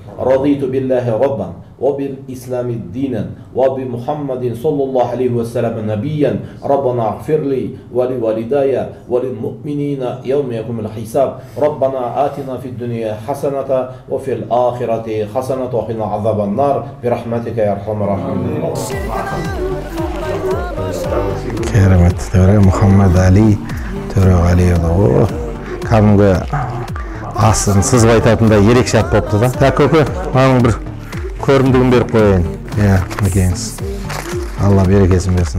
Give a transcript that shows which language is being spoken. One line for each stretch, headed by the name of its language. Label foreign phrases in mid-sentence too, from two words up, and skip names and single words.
Arabic: رضيت بالله ربا وبالإسلام دينا وبمحمد صلى الله عليه وسلم نبيا ربنا اغفر لي ولوالدي وللمؤمنين يوم يقوم الحساب ربنا آتنا في الدنيا حسنة وفي الآخرة حسنة وقنا عذاب النار برحمتك يا أرحم الراحمين.
Kazakh: Керемет, төре Мұхаммед Али, төре Ғалиұлы. Кәдімгі асын сызып айтатындай ерекше ат болыпты да. Так, көке, маған бір көрімдігін беріп қойайын. Мінекейіңіз. Алла берекесін берсін.